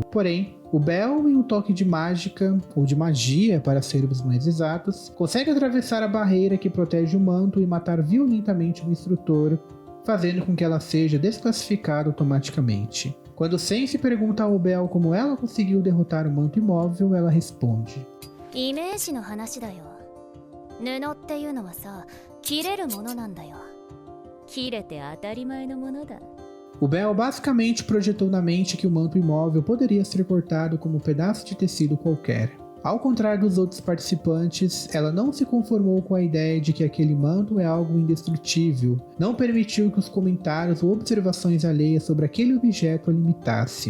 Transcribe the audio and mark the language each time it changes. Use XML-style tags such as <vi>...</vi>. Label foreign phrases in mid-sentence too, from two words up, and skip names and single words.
<pt>Porém, o Bell, em um toque de mágica, ou de magia para sermos mais exatos, consegue atravessar a barreira que protege o manto e matar violentamente o instrutor, fazendo com que ela seja desclassificada automaticamente. Quando Sense pergunta ao Bell como ela conseguiu derrotar o manto imóvel, ela responde:</pt> <ja>イメージの話だよ。布っていうのはさ、切れるものなんだよ。切れて当たり前のものだ。</ja> <pt>O Bell basicamente projetou na mente que o manto imóvel poderia ser cortado como um pedaço de tecido qualquer. Ao contrário dos outros participantes, ela não se conformou com a ideia de que aquele manto é algo indestrutível, não permitiu que os comentários ou observações alheias sobre aquele objeto a limitasse.</pt>